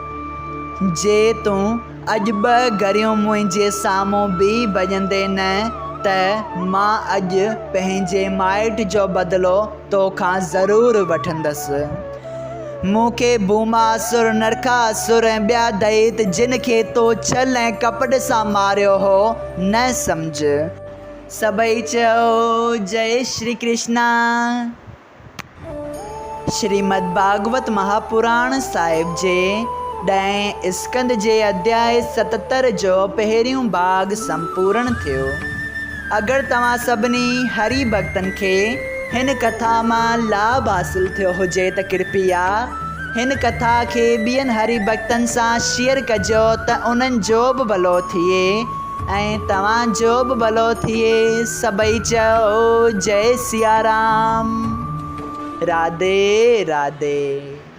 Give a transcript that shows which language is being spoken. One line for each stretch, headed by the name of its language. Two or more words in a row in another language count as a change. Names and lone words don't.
Sindhi: जे तूं अॼु 2 घड़ियूं मुंहिंजे साम्हूं बि भॼंदे न त मां अॼु पंहिंजे माइट जो बदिलो तोखां ज़रूरु वठंदसि। मूंखे भूमासुर, नरकासुर ऐं ॿिया दैत जिन खे तो छल ऐं कपट सां मारियो हो न सम्झ। सभई चयो जय श्री कृष्णा। श्रीमद् भागवत महापुराण साहिब जे 10 स्कंद जे अध्याय 77 जो पहिरियों भाग संपूर्ण थियो। अगरि तव्हां सभिनी हरि भक्तनि खे हिन कथा मां लाभ हासिल थियो हुजे त कृपया हिन कथा खे ॿियनि हरि भक्तनि सां शेयर कजो त उन्हनि जो बि भलो थिए ऐं तव्हांजो बि भलो थिए। सभई चयो जय सिया राम। राधे राधे।